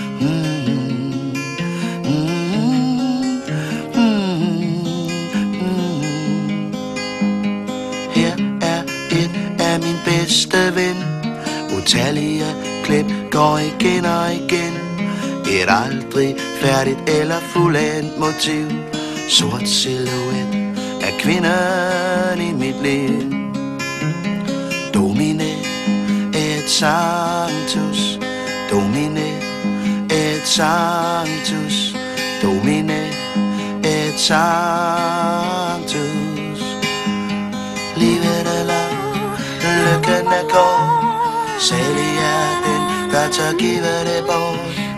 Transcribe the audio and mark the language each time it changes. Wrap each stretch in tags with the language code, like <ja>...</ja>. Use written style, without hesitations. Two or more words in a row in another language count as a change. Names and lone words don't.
<da>Her er et af min bedste ven, utallige klip går igen og igen. Et aldrig færdigt eller fuldendt motiv, sort silhuet af kvinden i mit liv.</da> <la>Domine et sanctus, domine et sanctus, domine et sanctus.</la> <da>Livet er lang, lykken er kort, salig er den, der tør give det bort.</da>